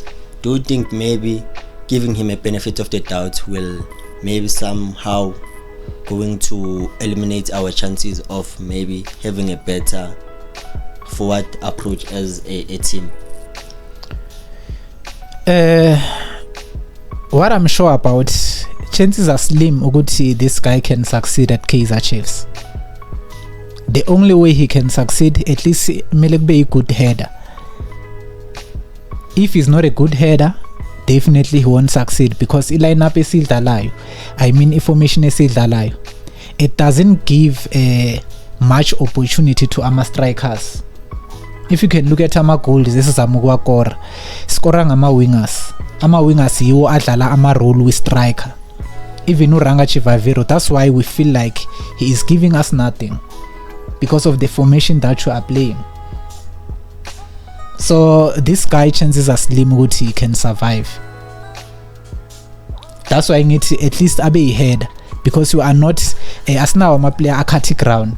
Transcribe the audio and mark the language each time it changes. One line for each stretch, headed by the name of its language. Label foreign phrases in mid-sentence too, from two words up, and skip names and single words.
English: Do you think maybe giving him a benefit of the doubt will maybe somehow going to eliminate our chances of maybe having a better forward approach as a team? What I'm sure about, chances are slim
Zulu: ukuthi
English: this guy can succeed at KAIZER Chiefs. The only way he can succeed, at least
Zulu: kumele kube
English: a good header. If he's not a good header, definitely he won't succeed, because
Zulu: i-lineup esidlalayo,
English: I mean
Zulu: information esidlalayo,
English: it doesn't give much opportunity to ama strikers. if you can look at
Zulu: ama-goals esizama ukuwakora skora ngama-wingers. Ama-wingers yiwo adlala ama-role wi-striker.
English: Even uRanga Chivaviro, that's why we feel like he is giving us nothing because of the formation that you are playing. So this guy, chances are slim ukuthi he can survive. That's why I need to at least abe ahead, because you are not as now my player akati ground.